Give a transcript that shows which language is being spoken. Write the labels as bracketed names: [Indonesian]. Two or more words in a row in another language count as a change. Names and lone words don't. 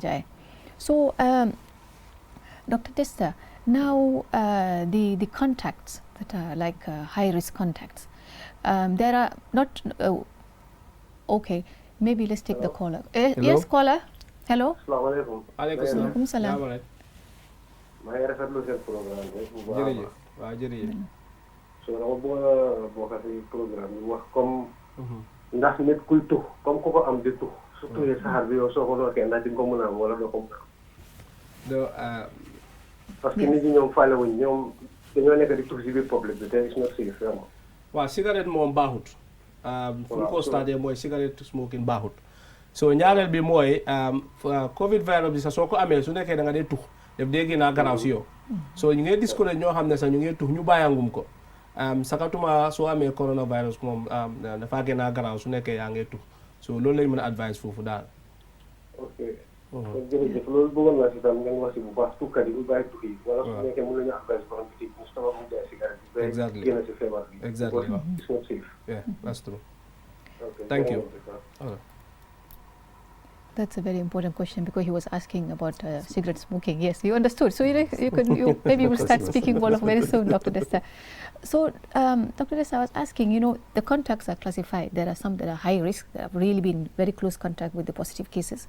[English] Njai. So, Dr. Testa, now the contacts that are like high-risk contacts, there are not, okay, maybe let's take the caller. Yes, caller. Hello. [Arabic] Assalamualaikum. Waalaikum salam. [Wolof] maa ngi rafetlu seen programme bi bu baax a baax. jërëjëf waaw jërëjëf. so dama bëgg a bokk ci programme bi wax comme ndax nit kuy tux comme ku ko am di tux su tuxee saxaar bi yow soo ko dookee ndax di nga ko mën a am wala doo ko mën a am. parce que nit ñi ñoom faale wuñ ñoom dañoo nekk di tux ci biir public bi te [English] it's not safe [Wolof] vraiment. waaw cigarette moom baaxut. fu ñu ko constaté mooy [English] cigarette smoking [Wolof] baaxut. so ñaareel bi mooy [English] Covid virus [Wolof] bi sax soo ko amee su nekkee da nga dee tux def dee gën a garaaw si yow. so ñu ngi discourage ñoo xam ne sax ñu ngi tux ñu bàyyangum ko. sakatuma soo amee coronavirus moom dafa gën a garaaw su nekkee yaa ngi tux so loolu lañ mën a advice foofu daal. ok. kon jërëjëf loolu bëggoon naa si tam ngeen wax si bu baax tuxkat yi bu bàyyi tux yi. wala su nekkee mën nañu advice borom bi ci Moustapha mu jaay cigarette bi. exactly génn si feebar bi. exactly waaw. [English] it's not safe. yeah that's true. Okay. Thank you. That's a very important question because he was asking about cigarette smoking. Yes, you understood. So maybe you will start speaking Wolof very soon, Dr. Desta. So, Dr. Desta, I was asking, the contacts are classified. There are some that are high risk, that have really been very close contact with the positive cases.